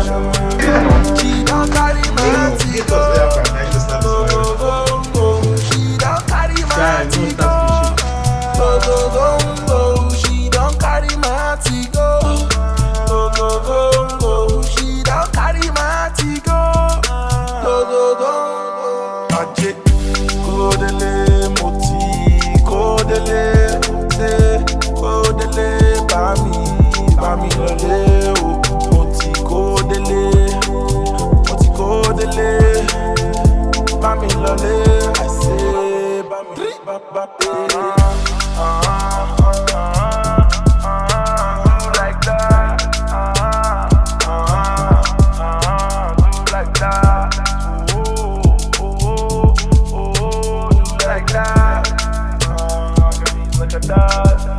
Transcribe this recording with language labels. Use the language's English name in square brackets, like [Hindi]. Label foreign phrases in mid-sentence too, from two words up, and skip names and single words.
[English] She don't carry my tea go, go, go, go, go. She don't carry my tea go, go, go, go, go. She don't carry my tea go, go, go, go, go. She don't carry my tea go, go, go, go, go. [Yoruba] Ajé kódélé moti kódélé ṣe kódélé bá mi lọlé o moti kódélé bá mi lọlé àṣẹ bá mi bá pé. [English] Like that, like that, like that, like that.